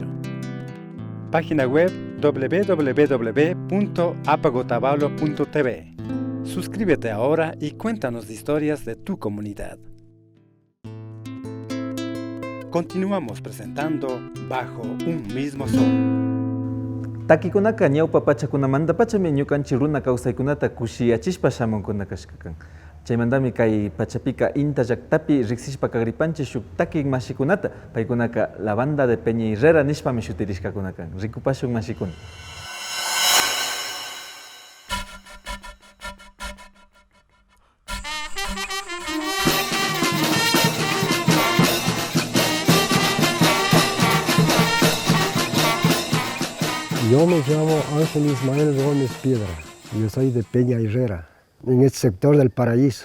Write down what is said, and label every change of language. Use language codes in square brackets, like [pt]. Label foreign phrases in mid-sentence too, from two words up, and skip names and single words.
[es] Página web www.apagotavalo.tv. Suscríbete ahora y cuéntanos historias de tu comunidad. Continuamos presentando Bajo un Mismo Sol. [qu] Takikunaka ñawpa pachakunamanta pachami ñukanchik runa kawsaykunata kushiyachishpa shamunkunakashkakan. Chaymantami kay pachapika inta llaktapi riksishpa kagripanchik shuk takin mashikunata paykunaka la banda de Peña Herrera nishpami shutirishkakunakan. Rikupashun mashikuna. [es] Yo me llamo Ángel Ismael Gómez Piedra, yo soy de Peña Herrera, en el sector del Paraíso.